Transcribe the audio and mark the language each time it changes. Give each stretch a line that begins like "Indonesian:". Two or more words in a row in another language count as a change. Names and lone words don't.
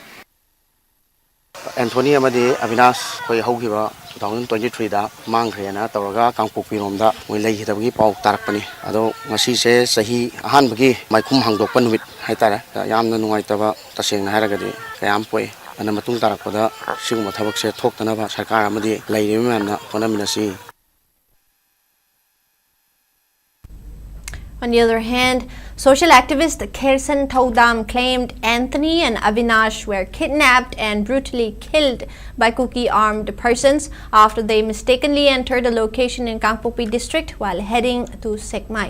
Manipuri: Anthony amadi Avinash koi haugiba 2023 da mangkhreana tawraga kangpokpi romda moi leihidabagi pau tarakpani ado ngasi se sahi ahan bagi maikhum hangdokpa numit haitara yamna nungaitaba tasengna haragadi kayam poi ana matung tarakpada siguma thabak se thoktanaba sarkar amadi leiremana honaminasi.
English: On the other hand, social activist Kherson Thodam claimed Anthony and Avinash were kidnapped and brutally killed by Kuki armed persons after they mistakenly entered a location in Kangpokpi district while heading to Sekmai.